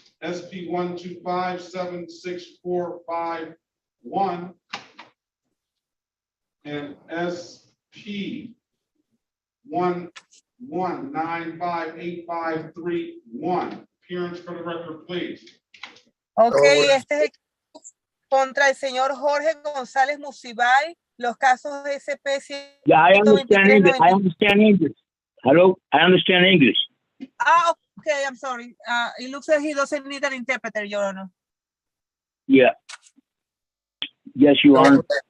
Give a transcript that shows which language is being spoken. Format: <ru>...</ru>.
<en>SP 1257645-1. And SP 1195853-1. Appearance for the record, please.</en> <es>Okay, este es el contra el señor Jorge González Musibay, los casos de SP.</es> <en>Yeah, I understand English. I understand English. Hello, I understand English. Ah, okay, I'm sorry. It looks like he doesn't need an interpreter, Your Honor. Yeah. Yes, Your Honor.</en>